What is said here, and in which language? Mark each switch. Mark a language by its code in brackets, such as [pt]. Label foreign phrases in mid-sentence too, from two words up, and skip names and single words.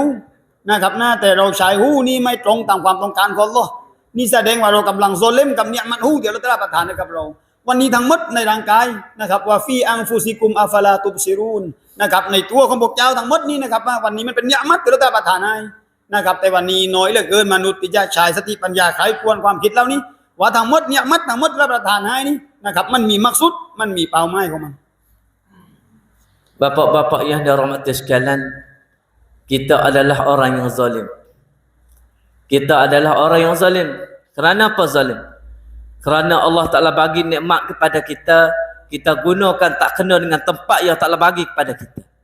[th] นะครับแต่เราใช้หูนี่ไม่ตรงตามความต้องการของอัลเลาะห์นี่แสดงว่าเรากำลังโซเลมกับนิมัตหูที่อัลเลาะห์ตะอาลาประทานให้กับเราวันนี้ทั้งหมดในร่างกายนะครับว่า [ar] في أنفسكم أفلا تبصرون [th] นะครับในตัวของพวกเจ้าทั้งหมดนี้นะครับว่าวันนี้มันเป็นนิมัตที่อัลเลาะห์ตะอาลาประทานให้นะครับแต่วันนี้น้อยเหลือเกินมนุษย์ที่จะใช้สติปัญญาไขควรความคิดเหล่านี้ว่าทั้งหมดเนี่ยมัดทั้งหมดรับประทานให้นี่นะครับมันมีมักซุดมันมีเป้าหมายของมัน [ms] Bapak-bapak yang dirahmati sekalian, kita adalah orang yang zalim. Kita adalah orang yang zalim. Kerana apa zalim? Kerana Allah Ta'ala bagi nikmat kepada kita, kita gunakan tak kena dengan tempat yang Ta'ala bagi kepada kita.